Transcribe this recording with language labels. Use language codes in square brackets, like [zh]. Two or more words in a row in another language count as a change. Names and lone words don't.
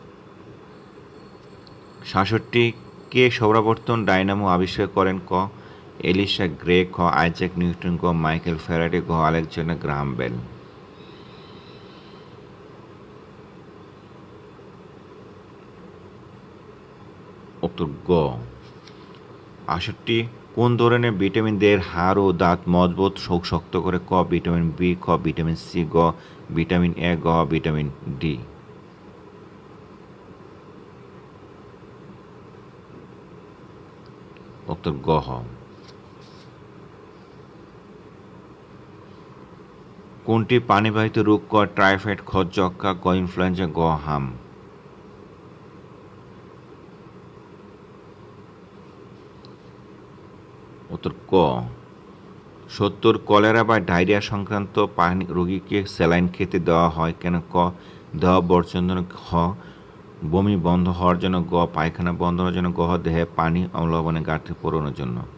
[bn] 67 কে সৌরাবর্তন ডায়নামো আবিষ্কার করেন ক এলিসা গ্রে, খ আইজ্যাক নিউটন, গ মাইকেল ফ্যারাডে, গ আলেকজান্ডার গ্রাহাম বেল। উত্তর গ 68। কোন ধরনের ভিটামিন দেহের হাড় ও দাঁত মজবুত শক্ত করে? ক ভিটামিন বি, খ ভিটামিন সি, গ ভিটামিন এ, গ ভিটামিন ডি। উত্তর গ। কোনটি পানিবাহিত রোগ? ক টাইফয়েড, খ যক্ষ্মা, গ ইনফ্লুয়েঞ্জা, গ হাম। উত্তর ক 70। কলেরা বা ডায়রিয়া সংক্রান্ত রোগীকে স্যালাইন খেতে দেওয়া হয় কেন? ক দেওয়া বর্জন জন্য, খ বমি বন্ধ হওয়ার জন্য, গ পায়খানা বন্ধ হওয়ার জন্য, গ দেহে পানি ও লবণের ঘাটতি পূরণের জন্য।